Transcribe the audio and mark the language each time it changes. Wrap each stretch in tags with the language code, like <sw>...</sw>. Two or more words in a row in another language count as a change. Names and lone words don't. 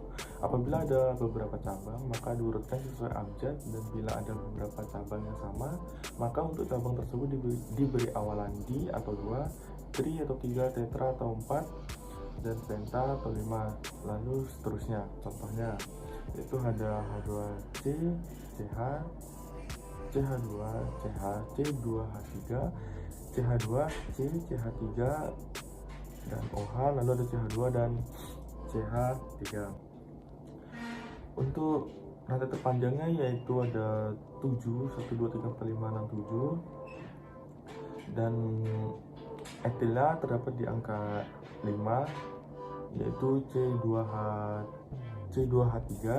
<id>Apabila ada beberapa cabang, maka diurutkan sesuai abjad, dan bila ada beberapa cabang yang sama, maka untuk cabang tersebut diberi awalan di atau 2, tri atau 3, tetra atau 4, dan penta atau 5, lalu seterusnya. Contohnya yaitu ada H2C, CH, CH2, CH, C2H3, CH2C, CH3, dan OH, lalu ada CH2 dan CH3. Untuk rantai terpanjangnya yaitu ada 7, 1, 2, 3, 4, 5, 6, 7, dan etilnya terdapat di angka 5 yaitu C2H3.</id>